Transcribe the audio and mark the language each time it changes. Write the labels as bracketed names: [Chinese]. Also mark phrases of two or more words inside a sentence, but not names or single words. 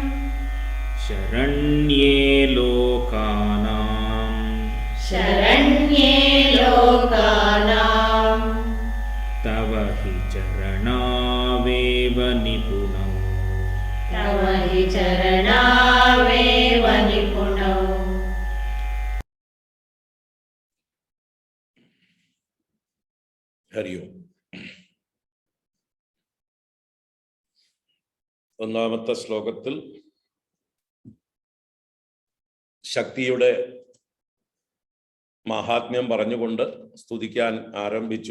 [Sanskrit] शरण्ये लोकानां शरण्ये लोकानां तव हि चरणावेव निपुणौ तव हि चरणावेव निपुणौ [Malayalam] ഹരി ഓം. ഒന്നാമത്തെ ശ്ലോകത്തിൽ ശക്തിയുടെ മഹാത്മ്യം പറഞ്ഞുകൊണ്ട് സ്തുതിക്കാൻ ആരംഭിച്ചു.